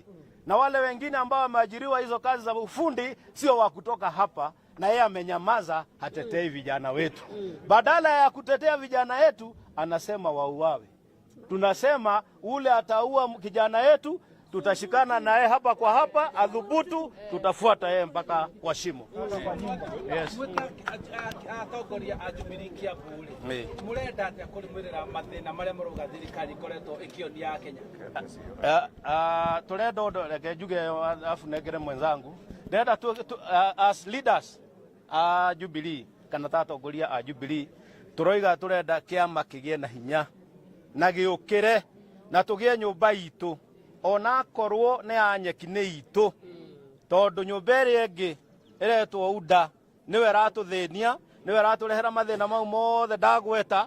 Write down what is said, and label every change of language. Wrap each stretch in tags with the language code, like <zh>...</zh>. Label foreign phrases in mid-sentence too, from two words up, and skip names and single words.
<sw>Na wale wengine ambao wameajiriwa hizo kazi za ufundi sio wa kutoka hapa, na yeye amenyamaza, hatetei vijana wetu. Badala ya kutetea vijana wetu anasema wauawe. Tunasema ule ataua kijana yetu, tutashikana naye hapa kwa hapa, adhubutu, tutafuata yeye mpaka kwa shimo.</sw> <en>Yes.</en> <ki>Atongoria a Jubilee Kiambu murenda atia kurimirira mathina maria maruga thirikari ikoretwo ikionia Kenya? Turenda reke njuge afu negere mwenzangu, ndenda</ki> <en>as leaders</en> <ki>a Jubilee kana atongoria a Jubilee turoiga turenda kiama kigie na hinya na giukire na tugie nyumba itu ona korwo ne anyeki ne itu tondu nyumba iri ingi iretwo uda niwe ratuthenia, niwe raturehera mathina mau mothe ndagweta.</ki>